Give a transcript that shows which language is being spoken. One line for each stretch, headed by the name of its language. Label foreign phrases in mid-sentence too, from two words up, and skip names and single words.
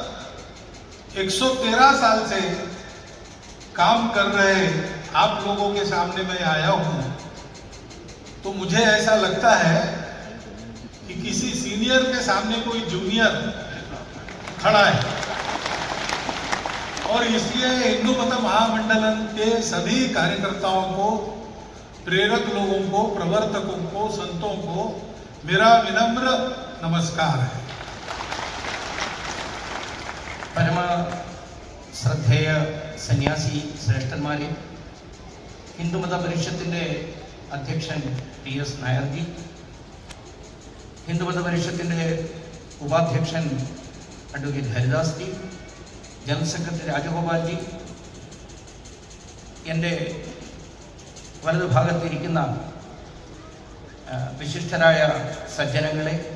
Hindi: 113 साल से काम कर रहे आप लोगों के सामने मैं आया हूं, तो मुझे ऐसा लगता है कि किसी सीनियर के सामने कोई जूनियर खड़ा है, और इसलिए हिंदू मत महामंडलन के सभी कार्यकर्ताओं को, प्रेरक लोगों को, प्रवर्तकों को, संतों को मेरा विनम्र नमस्कार है।
Malayalam: പരമ ശ്രദ്ധേയ സന്യാസി ശ്രേഷ്ഠന്മാരെ, ഹിന്ദുമത പരിഷത്തിൻ്റെ അധ്യക്ഷൻ PS നായർജി, ഹിന്ദുമത പരിഷത്തിൻ്റെ ഉപാധ്യക്ഷൻ അഡ്വക്കേറ്റ് ഹരിദാസ് ജി, ജനറൽ സെക്രട്ടറി രാജഗോപാൽജി, എൻ്റെ വലതുഭാഗത്തിരിക്കുന്ന വിശിഷ്ടരായ സജ്ജനങ്ങളെ,